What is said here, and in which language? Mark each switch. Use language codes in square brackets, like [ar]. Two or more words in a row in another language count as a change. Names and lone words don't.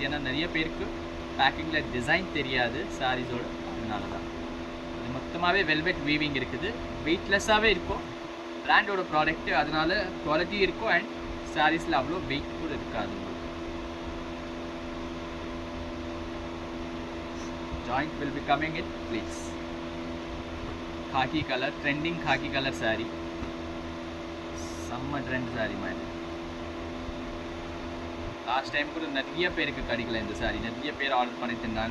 [ta] ஏன்னா நிறைய பேருக்கு பேக்கிங்கில் டிசைன் தெரியாது சாரீஸோட, அதனால தான். இது மொத்தமாகவே [en] velvet weaving [ta] இருக்குது. வெயிட்லெஸ்ஸாகவே இருக்கும் பிராண்டோட ப்ராடக்ட்டு, அதனால குவாலிட்டி இருக்கும் அண்ட் சாரீஸில் அவ்வளோ வெயிட் கூட இருக்காது. [en] Joint will be coming in please. khaki color, trending khaki color saree, [ta] செம்ம ட்ரெண்ட் சாரி மாதிரி. [en] last time [ta] கூட நிறைய பேருக்கு கிடைக்கல இந்த சாரி. நிறைய பேர் ஆர்டர் பண்ணிட்டு இருந்தாங்க.